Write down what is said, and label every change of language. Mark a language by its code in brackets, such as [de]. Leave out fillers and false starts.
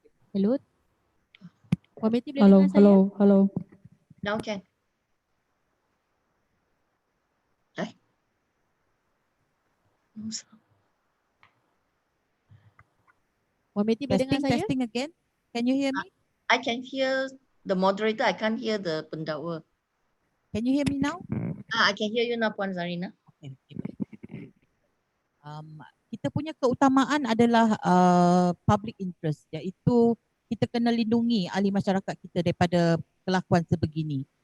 [ms] Hello. Puan Betty boleh [en] Hello, [ms] dengar saya? [en] hello. Now can. No sound. [ms] Puan Betty boleh dengar saya? [en] Testing again. Can you hear me? I can hear the moderator. I can't hear the pendakwa. Can you hear me now? I can hear you now, Puan Zarina. Okay. [ms] Kita punya keutamaan adalah public interest, iaitu kita kena lindungi ahli masyarakat kita daripada kelakuan sebegini.